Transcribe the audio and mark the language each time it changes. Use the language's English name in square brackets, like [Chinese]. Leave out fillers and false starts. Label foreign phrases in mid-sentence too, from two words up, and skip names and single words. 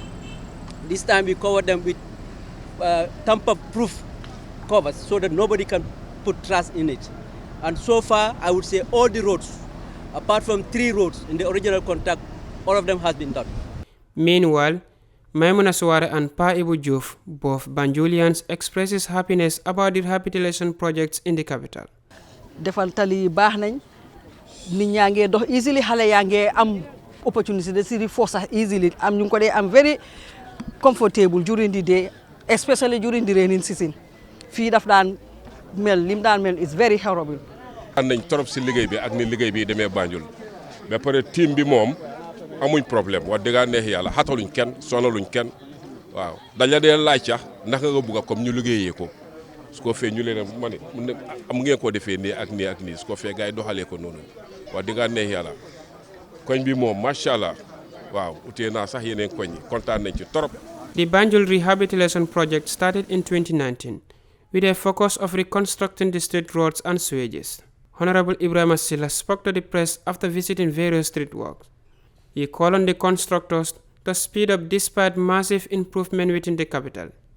[English] This time we cover them with tamper-proof covers so that nobody can put trash in it. And so far, I would say all the roads, apart from 3 roads in the original contract, all of them has been done. Meanwhile, Maimuna Suware and Pa Ibu Juf, both Banjulians, expresses happiness about the rehabilitation projects in the capital. [Wolof] Defal tali baax nañ nit ñaa ngee dox easily xale yaa ngee am opportunity de si force easily am ñu ko dee am [English] very comfortable during the day, especially during the rainy season. [Wolof] Fii daf daan mel lim daan mel [English] is very horrible. [Wolof] Nañ torop si liggéey bi ak ni liggéey bi demee Banjul ba pare team bi moom amuñ problème wax dëgg neex yàlla xataluñ kenn sonaluñ kenn waaw dañ la dee laaj sax naka nga bëgg comme ñu liggéeyee ko su ko fee ñu leen ma ne am ngeen ko defee nii ak nii ak nii su ko fee gars yi doxalee ko noonu wax dëgg neex yàlla koñ bi moom [Arabic] ما شاء الله [Wolof] waaw utee naa sax yeneen koñ yi kontaan nañ ci torop. [English] The Banjul rehabilitation project started in 2019 with a focus of reconstructing the street roads and sewages. Honorable Ibrahim Silla spoke to the press after visiting various street works. He called on the constructors to speed up despite massive improvement within the capital.